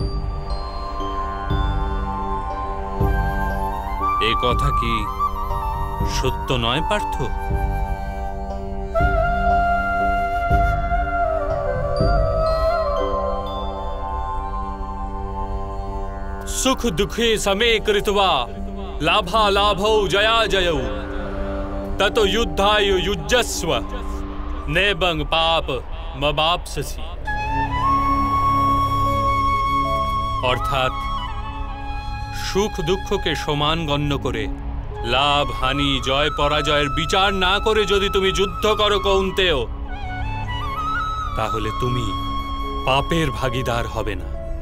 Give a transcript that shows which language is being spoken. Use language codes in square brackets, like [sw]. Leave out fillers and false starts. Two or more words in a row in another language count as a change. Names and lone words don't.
[bn] এ কথা কি সত্য নয় পার্থ? [sa] সুখ দুঃখে সमे कृत्वा लाभा लाभौ जया जयौ ततो युद्धाय युज्यस्व नैबं पाप मवाप्स्यसि। [bn] অর্থাৎ সুখ দুঃখকে সমান গণ্য করে লাভ হানি জয় পরাজয়ের বিচার না করে যদি তুমি যুদ্ধ করো কৌন্তেয়, তাহলে তুমি পাপের ভাগীদার হবে না।